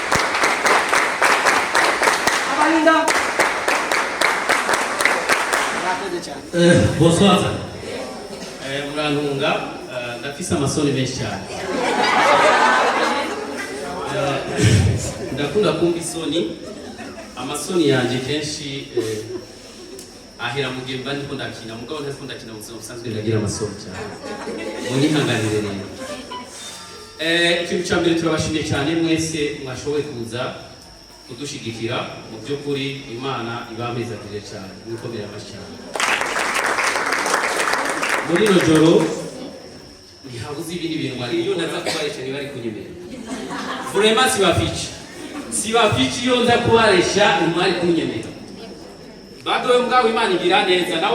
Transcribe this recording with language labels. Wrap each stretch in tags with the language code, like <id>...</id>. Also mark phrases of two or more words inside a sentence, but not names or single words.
<rn>bonsoir murantunga ndafise amasoni menshi cyane ndakunda kumva isoni amasoni yanje kenshi ahera mu gihe mba ndiko ndakina mugabo ntako ndakina ubuzima busanzwe ndagira amasoni cyane munyihanganire rero ikintu cya mbere turabashimiye cyane mwese mwashoboye kuza kudushigikira mu by'ukuri Imana ibamezagire cyane mukomere amashyi muri ino joro ntihabuze ibindi bintu iyo ndaza kubaresha ntibari kunyemera vraiment sibafici iyo nza kubaresha ntibari kunyemera badoye mugabo Imana igira neza nawe</rn>